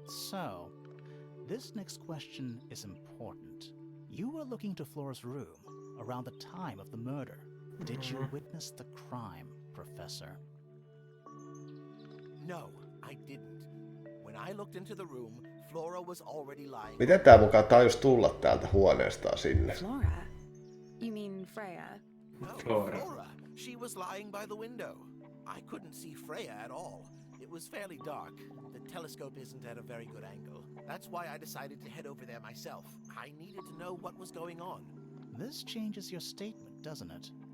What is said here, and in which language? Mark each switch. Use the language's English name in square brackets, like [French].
[English] So, this next question is important. You were looking to Flora's room around the time of the murder. Did you witness the crime, Professor? No, I didn't. When I looked into the room, Flora was already lying. [Finnish] Miten tää mukaan tajus tulla täältä huoneestaan sinne? [English] Flora? You mean Freya? No, Flora. She was lying by the window. I couldn't see Freya at all. It was fairly dark. The telescope isn't at a very good angle. That's why I decided to head over there myself. I needed to know what was going on. This changes your statement, doesn't it?